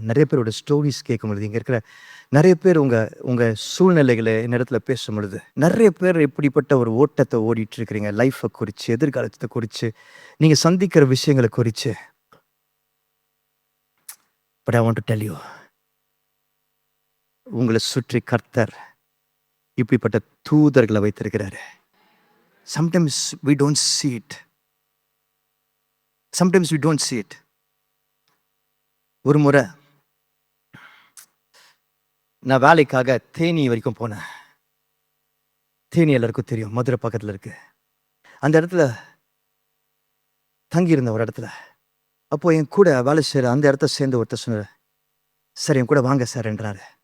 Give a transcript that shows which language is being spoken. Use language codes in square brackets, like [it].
[ta] நிறைய பேரோட ஸ்டோரிஸ் கேட்கும்பொழுது, இங்க இருக்கிற நிறைய பேர் உங்க உங்க சூழ்நிலைகளை என்னிடத்துல பேசும்பொழுது, நிறைய பேர் இப்படிப்பட்ட ஒரு ஓட்டத்தை ஓடிட்டு இருக்கிறீங்க. லைஃப்பை குறிச்சு, எதிர்காலத்தை குறிச்சு, நீங்க சந்திக்கிற விஷயங்களை குறிச்சு. [en] but I want to tell you, [ta] உங்களை சுற்றி கர்த்தர் இப்படிப்பட்ட தூதர்களை வைத்திருக்கிறாரு. [en] Sometimes we don't see it. Sometimes we don't see it. [ta] ஒரு முறை நான் வேலைக்காக தேனி வரைக்கும் போனேன். தேனி எல்லாருக்கும் தெரியும், மதுரை பக்கத்தில் இருக்கு. அந்த இடத்துல தங்கியிருந்த ஒரு இடத்துல, அப்போ என் கூட வேலை செய்கிற அந்த இடத்த சேர்ந்து ஒருத்தர் சொன்னார், சார் என் கூட வாங்க சார் என்றாரு.